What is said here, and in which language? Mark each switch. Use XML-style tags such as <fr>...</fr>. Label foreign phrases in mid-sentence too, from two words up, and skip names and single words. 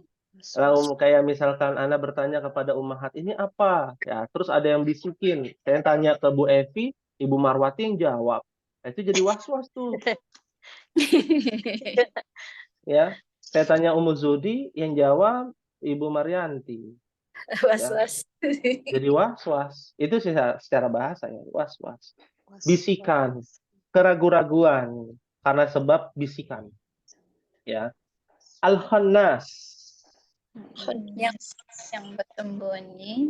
<id>Lalu kayak misalkan Ana bertanya kepada Ummahat, ini apa? Ya, terus ada yang bisikin. Saya tanya ke Bu Evi, Ibu Marwati yang jawab. Nah, itu jadi was-was tuh. Ya, saya tanya Ummu Zudi, yang jawab Ibu Maryanti. Was-was. Ya. Jadi was-was. Itu secara bahasa ya, was-was. Bisikan, keraguan-raguan karena sebab bisikan. Ya. Al-Khannas. Yang bersembunyi.</id>